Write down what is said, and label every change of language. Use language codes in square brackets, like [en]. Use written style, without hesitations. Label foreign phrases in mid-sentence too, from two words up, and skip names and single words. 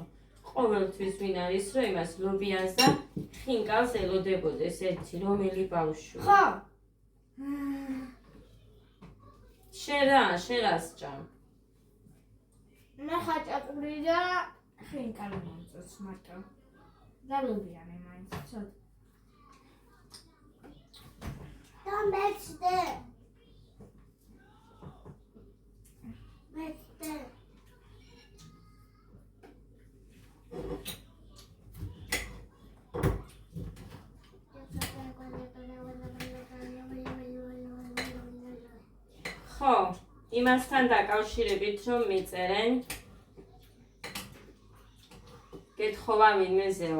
[ka] ყოველთვის ვინ არის რომ იმას ლობიანს და ხინკალს ელოდებოდეს ერთი რომელი ბავშვი. ხო. შენ რას ჭამ? მე ხაჭაპური და ხინკალი მომწონს მარტო. და ლობიანი მაინც ცოტა. [en] Don't match there. Match there. [ka] ხო, იმასთან დაკავშირებით რომ მიწერენ გეთხოვა ვინმეზეო.